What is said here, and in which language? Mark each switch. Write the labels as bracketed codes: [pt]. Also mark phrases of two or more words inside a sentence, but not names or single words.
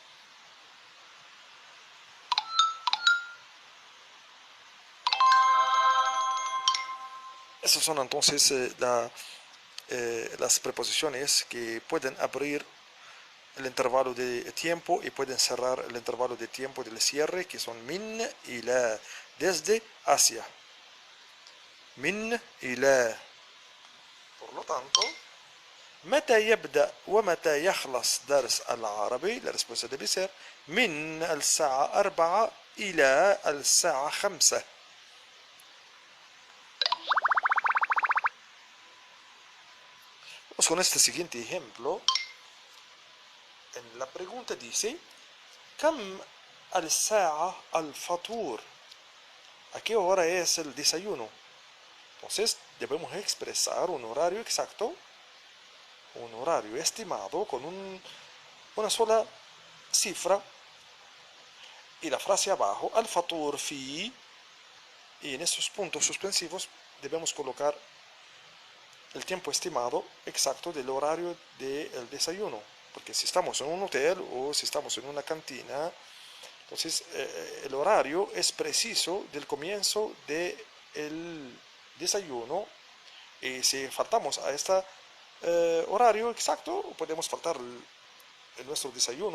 [es] Esas son entonces las preposiciones que pueden abrir el intervalo de tiempo y pueden cerrar el intervalo de tiempo del cierre, que son min y la, desde hacia. Min y la. Por lo tanto, [ar] متى يبدأ ومتى يخلص درس العربي؟ [es] La respuesta debe ser [ar] من الساعة 4 إلى الساعة 5. [es] Vamos con este siguiente ejemplo. En la pregunta dice: [ar] كم الساعة الفطور? [es] ¿A qué hora es el desayuno? Entonces debemos expresar un horario exacto, un horario estimado con una sola cifra, y la frase abajo, [ar] الفطور في, [es] y en estos puntos suspensivos debemos colocar el tiempo estimado exacto del horario del desayuno, porque si estamos en un hotel o si estamos en una cantina, entonces el horario es preciso del comienzo del desayuno, y si faltamos a este horario exacto, podemos faltar en nuestro desayuno.